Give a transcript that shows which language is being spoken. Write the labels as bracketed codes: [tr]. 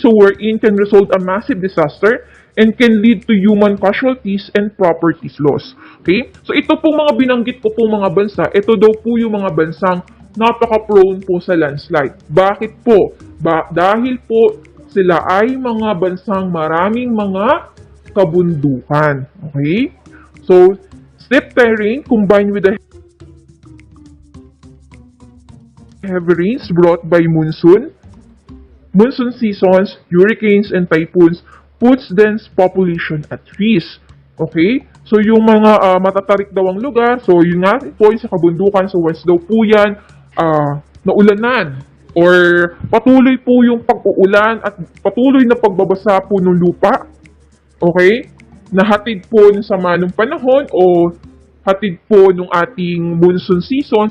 [en] So wherein can result a massive disaster and can lead to human casualties and properties loss. Okay? [tl] So ito po mga binanggit ko po mga bansa, ito daw po yung mga bansang napaka-prone po sa landslide. Bakit po? Dahil po sila ay mga bansang maraming mga kabundukan. Okay? [en] So, steep terrain combined with the heavy rains brought by monsoon seasons, hurricanes, and typhoons puts dense population at risk. Okay? [tl] So, yung mga matatarik daw ang lugar, so yun nga po yung sa kabundukan, so once daw po yan naulanan or patuloy po yung pag-uulan at patuloy na pagbabasa po ng lupa. Okay? na hatid po ng sama ng panahon o hatid po ng ating monsoon season.